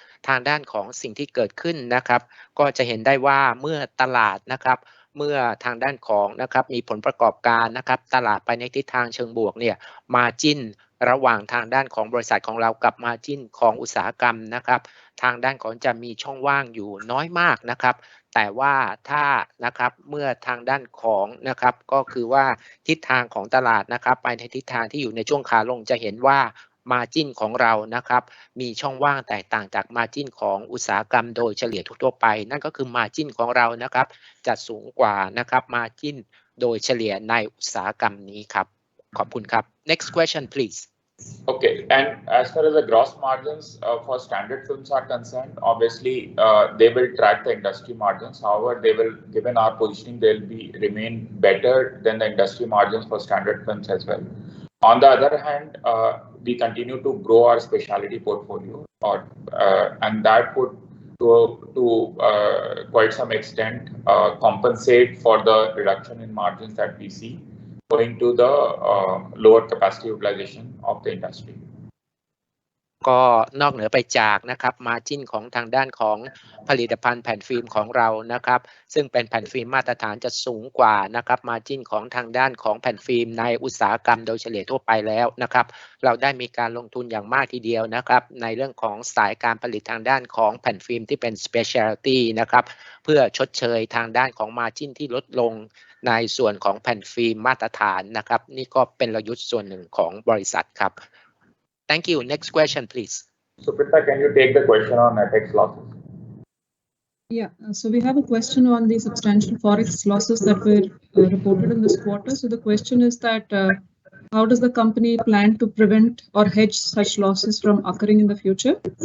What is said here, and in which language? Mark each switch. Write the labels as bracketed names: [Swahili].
[Thai] ทางด้านของสิ่งที่เกิดขึ้นนะครับก็จะเห็นได้ว่าเมื่อตลาดนะครับเมื่อทางด้านของนะครับมีผลประกอบการนะครับตลาดไปในทิศทางเชิงบวกเนี่ย margin ระหว่างทางด้านของบริษัทของเรากับ margin ของอุตสาหกรรมนะครับทางด้านของจะมีช่องว่างอยู่น้อยมากนะครับแต่ว่าถ้านะครับเมื่อทางด้านของนะครับก็คือว่าทิศทางของตลาดนะครับไปในทิศทางที่อยู่ในช่วงขาลงจะเห็นว่า margin ของเรานะครับมีช่องว่างแตกต่างจาก margin ของอุตสาหกรรมโดยเฉลี่ยทั่วไปนั่นก็คือ margin ของเรานะครับจะสูงกว่านะครับ margin โดยเฉลี่ยในอุตสาหกรรมนี้ครับขอบคุณครับ [English] next question please Okay, and as far as the gross margins for standard films are concerned, obviously they will track the industry margins. However, they will, given our positioning, they'll remain better than the industry margins for standard films as well. On the other hand, we continue to grow our specialty portfolio, and that would, to quite some extent, compensate for the reduction in margins that we see going to the lower capacity utilization of the industry. [Thai] ก็นอกเหนือไปจากนะครับ margin ของทางด้านของผลิตภัณฑ์แผ่นฟิล์มของเรานะครับซึ่งเป็นแผ่นฟิล์มมาตรฐานจะสูงกว่านะครับ margin ของทางด้านของแผ่นฟิล์มในอุตสาหกรรมโดยเฉลี่ยทั่วไปแล้วนะครับเราได้มีการลงทุนอย่างมากทีเดียวนะครับในเรื่องของสายการผลิตทางด้านของแผ่นฟิล์มที่เป็น specialty นะครับเพื่อชดเชยทางด้านของ margin ที่ลดลงในส่วนของแผ่นฟิล์มมาตรฐานนะครับนี่ก็เป็นกลยุทธ์ส่วนหนึ่งของบริษัทครับ [English] Thank you. Next question, please. Suprita, can you take the question on FX losses? Yeah, so we have a question on the substantial forex losses that were reported in this quarter. So the question is that how does the company plan to prevent or hedge such losses from occurring in the future?